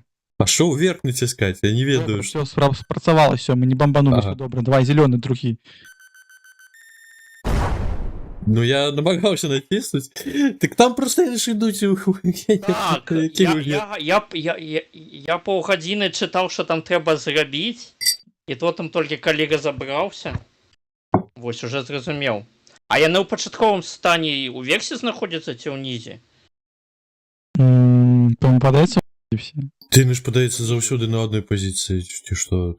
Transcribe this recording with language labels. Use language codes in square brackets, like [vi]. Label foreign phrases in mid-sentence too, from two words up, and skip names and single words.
[uk] А що вверх натискати? Я [be] не ведаю. [uk] Все, спрацювало, все, ми не бомбанули, все добре. Давай, зеленый, другий. Ну я намагався натиснуть. Так там просто ж ідуть. [be] Так, я паўгадзіны чытаў, що там трэба зрабіць, і то там толькі калега забраўся. Вось, уже зразумеў. А яны ў пачатковым стане у версе знаходзяцца ці ўнізе? Там падаецца все. Ты ж падаецца заўсёды на одной пазіцыі, ці што?